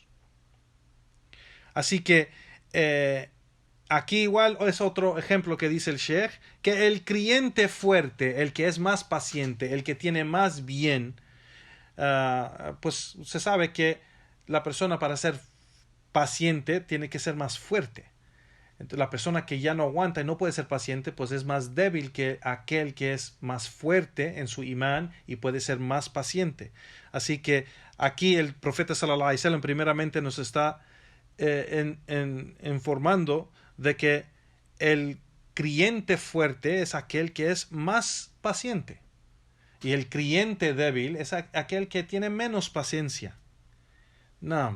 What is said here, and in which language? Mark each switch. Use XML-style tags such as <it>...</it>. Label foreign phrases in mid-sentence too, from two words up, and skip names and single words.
<es>Así que aquí igual es otro ejemplo que dice el Sheikh, que el creyente fuerte, el que es más paciente, el que tiene más bien, pues se sabe que la persona para ser paciente tiene que ser más fuerte. Entonces, la persona que ya no aguanta y no puede ser paciente, pues es más débil que aquel que es más fuerte en su imán y puede ser más paciente. Así que aquí el profeta</es> <ar>صلى الله عليه وسلم</ar> <es>primeramente nos está informando de que el creyente fuerte es aquel que es más paciente. Y el creyente débil es aquel que tiene menos paciencia. No.</es>